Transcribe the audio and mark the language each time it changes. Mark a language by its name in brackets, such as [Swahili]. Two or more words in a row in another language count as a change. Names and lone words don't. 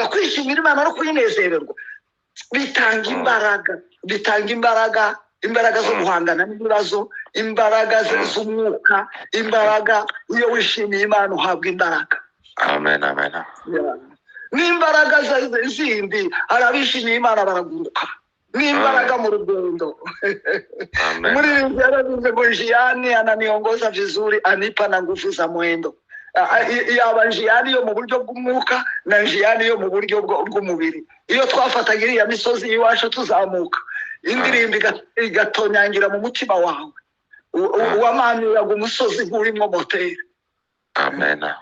[Kinyarwanda] Kwishimira Imana no kuyinezererwa bitanga imbaraga, imbaraga zo guhangana n'ibibazo, imbaraga z'umwuka, imbaraga. Iyo wishimiye Imana uhabwa imbaraga. Amen. Amen. N'imbaraga zindi arabishimiye Imana baraguruka. N'imbaraga mu rugendo. Muri yaravuze ngo [Swahili] njiani ananiongoza vizuri anipa na nguvu za mwendo. [Kinyarwanda] Yaba njiani yo mu buryo bw'umwuka na njiani yo mu buryo bw'umubiri. Iyo twafataga iriya misozi iwacu tuzamuka, indirimbo igatonyangira mu mutima wawe, wamanuraga umusozi nk'urimo moteri. Amen.